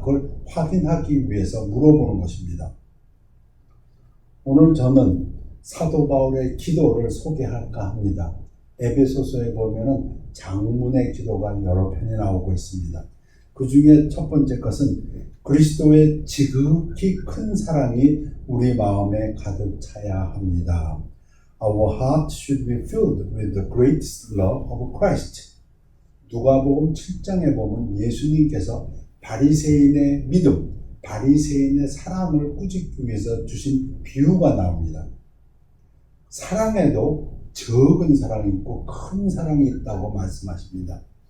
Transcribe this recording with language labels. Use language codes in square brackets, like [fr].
[ko] 그걸 확인하기 위해서 물어보는 것입니다. 오늘 저는 사도 바울의 기도를 소개할까 합니다. 에베소서에 보면은 장문의 기도가 여러 편이 나오고 있습니다. 그 중에 첫 번째 것은 그리스도의 지극히 큰 사랑이 우리 마음에 가득 차야 합니다. [en] Our heart should be filled with the greatest love of Christ. [ko] 누가복음 7장에 보면 예수님께서 바리새인의 믿음, 바리새인의 사랑을 꾸짖기 위해서 주신 비유가 나옵니다. 사랑에도 적은 사랑이 있고 큰 사랑이 있다고 말씀하십니다.